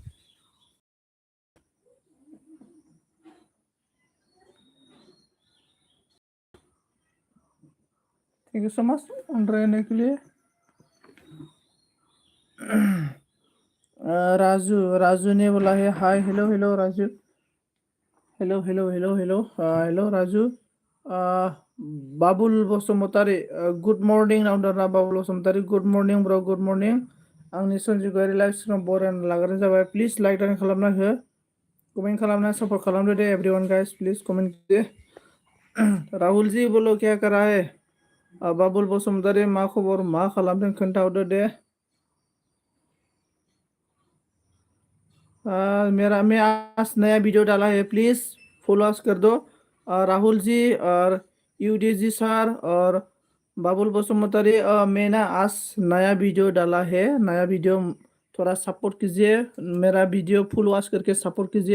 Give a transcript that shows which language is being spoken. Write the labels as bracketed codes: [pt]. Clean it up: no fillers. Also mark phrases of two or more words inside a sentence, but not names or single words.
[en] thank you so much on [hi] रहने के लिए। राजू ने बोला है हाय, हेलो राजू, हेलो राजू। [en] बाबुल बसुमतारी good morning नावदाना, बाबुल बसुमतारी good morning bro, good morning. [brx] आंनि सन्जुगारि [en] life stream [brx] बरायना लाग्रोनाय जाबाय, [en] please like [brx] डान खालामना हो, कमेंट खालामना सपोर्ट खालामदो दे [en] everyone guys, please comment [brx] कीजिए। [hi] राहुल जी बोलो क्या कर रहा है? [brx] बाबुल बसुमतारी मा खबर, मा खालामदों खोन्थाहरदो दे। [hi] मैं आज नया वीडियो डाला है, [en] please follow [hi] कर दो। राहुल जी और यूडी जी सर और बाबुल बसुमतारी, मैं ना आज नया वीडियो डाला है, नया वीडियो थोड़ा सपोर्ट कीजिए, मेरा वीडियो [en] full watch [hi] करके सपोर्ट कीजिए।